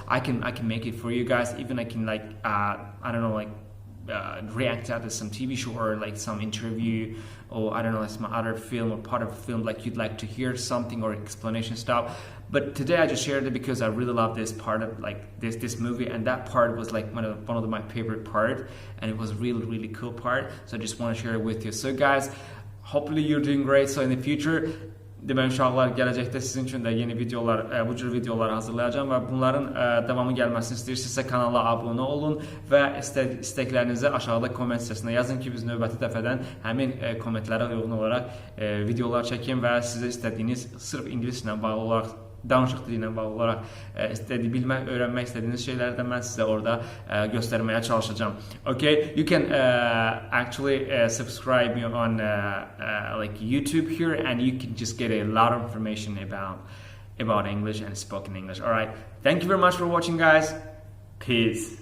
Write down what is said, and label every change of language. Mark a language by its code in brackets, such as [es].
[en] I can make it for you guys. Even I can like I don't know, like react to some TV show or like some interview, or I don't know, like some other film or part of a film, like you'd like to hear something or explanation stuff. But today I just shared it because I really love this part of like this movie, and that part was like one of my favorite part, and it was really cool part. So I just want to share it with you. So guys, hopefully you're doing great. So in the future, [az] deməli uşaqlar, gələcəkdə sizin üçün də yeni videolar, bu cür videolar hazırlayacağım və bunların davamı gəlməsini istəyirsinizsə kanala abunə olun və istəklərinizi aşağıda komment hissəsinə yazın ki, biz növbəti dəfədən həmin kommentlərə uyğun olaraq videolar çəkim və sizə istədiyiniz sırf ingiliscə bağlı olaraq, danışıq dili ilə bağlı olaraq bilmək, öyrənmək istədiyiniz şeyləri də mən sizə orada göstərməyə çalışacağım. [en] Okay, you can actually subscribe me on like YouTube here, and you can just get a lot of information about English and spoken English. All right, thank you very much for watching, guys. Peace.